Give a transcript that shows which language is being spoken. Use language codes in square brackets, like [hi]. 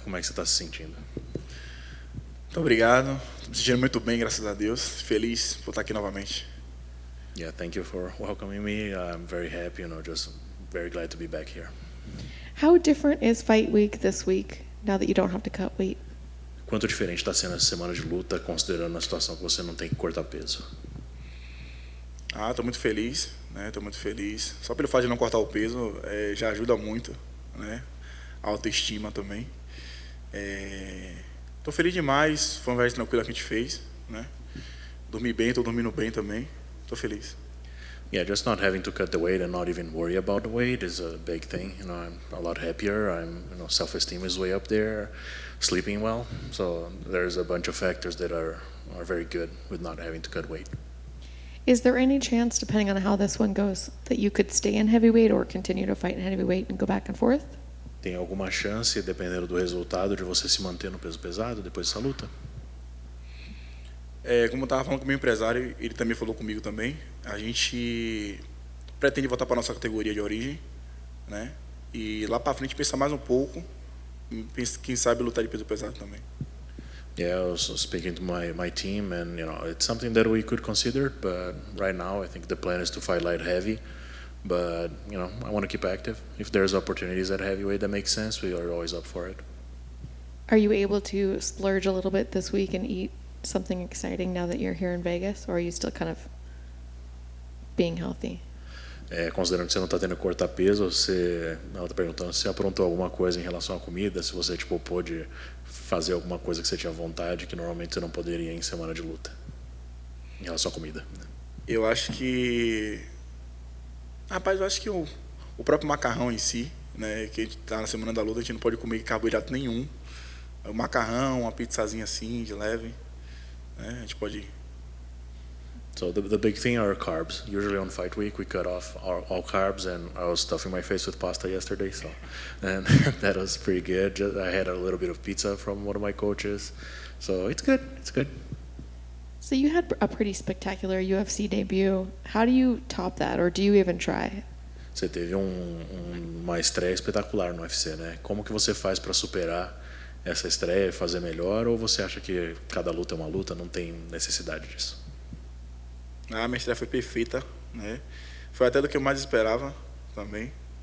[pt] Como é que você está se sentindo? Muito obrigado. Estou me sentindo muito bem, graças a Deus. Feliz por estar aqui novamente. [en] Yeah, thank you for welcoming me. I'm very happy, just very glad to be back here. How different is fight week this week now that you don't have to cut weight? [pt] Quanto diferente está sendo essa semana de luta, considerando a situação que você não tem que cortar peso? Estou muito feliz, né? Estou muito feliz. Só pelo fato de não cortar o peso, já ajuda muito, né? A autoestima também. Estou feliz demais. Foi uma viagem tranquila que a gente fez, né? Dormi bem, estou dormindo bem também. Estou feliz. [en] Yeah, just not having to cut the weight and not even worry about the weight is a big thing. I'm a lot happier. Self-esteem is way up there. Sleeping well. So there's a bunch of factors that are very good with not having to cut weight. Is there any chance, depending on how this one goes, that you could stay in heavyweight or continue to fight in heavyweight and go back and forth? [pt] Tem alguma chance, dependendo do resultado, de você se manter no peso pesado depois dessa luta? Como eu estava falando com o meu empresário, ele também falou comigo também. A gente pretende voltar para a nossa categoria de origem, né? E lá para frente pensar mais um pouco, quem sabe lutar de peso pesado também. [en] Yeah, I was speaking to my team, and it's something that we could consider. But right now, I think the plan is to fight light heavy. But I want to keep active. If there's opportunities at heavyweight that make sense, we are always up for it. Are you able to splurge a little bit this week and eat something exciting now that you're here in Vegas, or are you still kind of being healthy? [pt] Considerando que você não está tendo que cortar peso, ela está perguntando se você aprontou alguma coisa em relação à comida, se você pôde fazer alguma coisa que você tinha vontade que normalmente você não poderia em semana de luta, em relação à comida. Eu acho que, rapaz, o próprio macarrão em si, né, que a gente tá na semana da luta, a gente não pode comer carboidrato nenhum. O macarrão, uma pizzazinha assim de leve, né, a gente pode. [en] So the big thing are carbs. Usually on fight week we cut off all carbs, and I was stuffing my face with pasta yesterday, and that was pretty good. I had a little bit of pizza from one of my coaches, so it's good. It's good. So you had a pretty spectacular UFC debut. How do you top that, or do you even try? [pt] Você teve uma estreia espetacular no UFC, né? Como que você faz para superar essa estreia e fazer melhor, ou você acha que cada luta é uma luta, não tem necessidade disso? Minha estreia foi perfeita, né? Foi até do que eu mais esperava também.